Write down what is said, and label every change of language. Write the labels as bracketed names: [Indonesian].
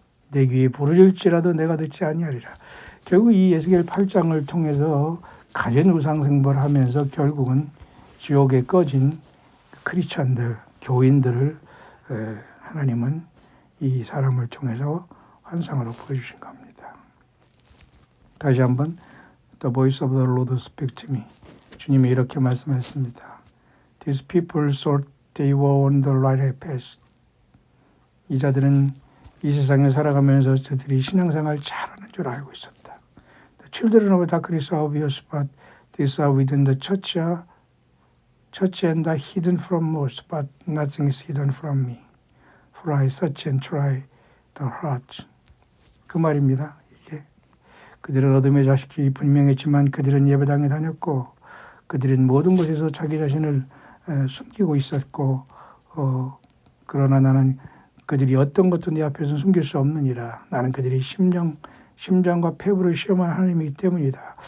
[Korean] 내 귀에 부르짖을지라도 내가 듣지 아니하리라. 결국 이 에스겔 8장을 통해서 가진 우상생배를 하면서 결국은 지옥에 꺼진 크리스천들, 교인들을 하나님은 이 사람을 통해서 환상으로 보여주신 겁니다. 다시 한번 [English] The voice of the Lord speak to me. [Korean] 주님이 이렇게 말씀하셨습니다. [English] These people thought they were on the right path. [Korean] 이 자들은 이 세상에 살아가면서 저들이 신앙생활 잘하는 줄 알고 있었다. [English] The children of darkness are obvious, but these are within the church and are hidden from most, but nothing is hidden from me. For I search and try the heart. [Korean] 그 말입니다. 이게 그들은 어둠의 자식이 분명했지만 그들은 예배당에 다녔고 그들은 모든 곳에서 자기 자신을 숨기고 있었고 그러나 나는 그들이 어떤 것도 내 앞에서 숨길 수 없느니라. 나는 그들이 심장과 폐부를 시험한 하나님이기 때문이다.